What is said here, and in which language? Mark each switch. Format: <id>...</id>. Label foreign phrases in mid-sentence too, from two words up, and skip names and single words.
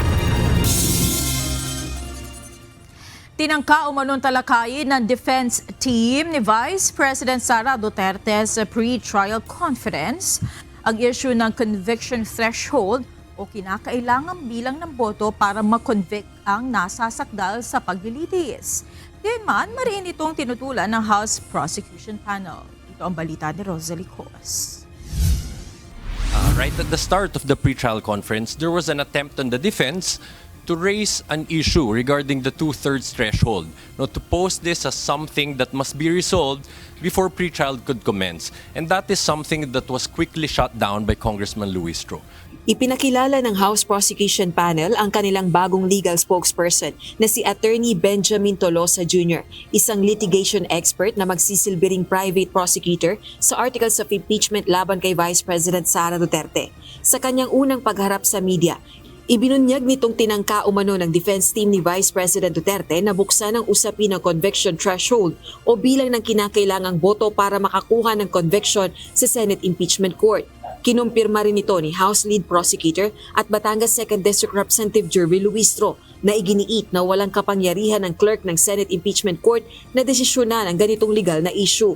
<tl>Tinangka umanong talakayin ng</tl> <en>defense team</en> <tl>ni Vice President Sara Duterte sa</tl> <en>pre-trial conference</en> <tl>ang issue ng</tl> <en>conviction threshold</en> <tl>o kinakailangang bilang ng boto para makonvict ang nasasakdal sa paglilitis. Gayunman, mariin itong tinutulan ng House Prosecution Panel. Ito ang balita ni Rosalie Cos.</tl> <en>Right at the start of the pre-trial conference, there was an attempt on the defense to raise an issue regarding the 2/3 threshold, to pose this as something that must be resolved before pre-trial could commence. And that is something that was quickly shut down by Congressman Luistro.</en> <tl>Ipinakilala ng House Prosecution Panel ang kanilang bagong</tl> <en>legal spokesperson</en> <tl>na si Attorney Benjamin Tolosa Jr., isang</tl> <en>litigation expert</en> <tl>na magsisilbiring</tl> <en>private prosecutor</en> <tl>sa</tl> <en>articles of impeachment</en> <tl>laban kay Vice President Sara Duterte. Sa kanyang unang pagharap sa media, ibinunyag nitong tinangka umano ng</tl> <en>defense team</en> <tl>ni Vice President Duterte na buksan ang usapin ng</tl> <en>conviction threshold</en> <tl>o bilang ng kinakailangang boto para makakuha ng conviction sa Senate Impeachment Court. Kinumpirma rin ito ni House Lead Prosecutor at Batangas 2nd District Representative Jervy Luistro na iginiit na walang kapangyarihan ng clerk ng Senate Impeachment Court na desisyonan ang ganitong legal na issue.</tl>